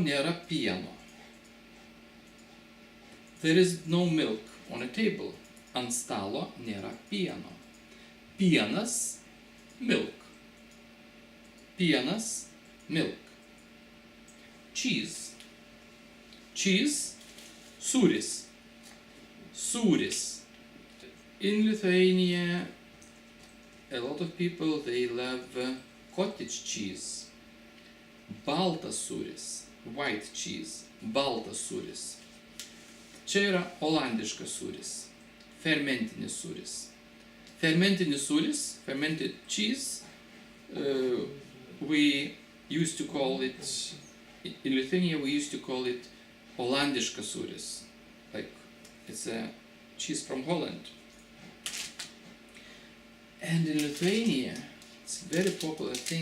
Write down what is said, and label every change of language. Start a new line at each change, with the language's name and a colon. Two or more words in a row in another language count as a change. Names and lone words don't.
Lithuanian: nėra pieno.
English: There is no milk on a table.
Lithuanian: Ant stalo nėra pieno. Pienas, milk. Pienas,
English: milk. Cheese. Cheese,
Lithuanian: sūris. Sūris.
English: In Lithuania, a lot of people, they love cottage cheese.
Lithuanian: Baltas sūris.
English: White cheese.
Lithuanian: Baltas sūris. Čia yra olandiškas sūris. Fermentinis sūris. Fermentinis sūris,
English: fermented cheese, we used to call it, in Lithuania we used to call it
Lithuanian: olandiškas sūris.
English: Like, it's a cheese from Holland. And in Lithuania, it's a very popular thing.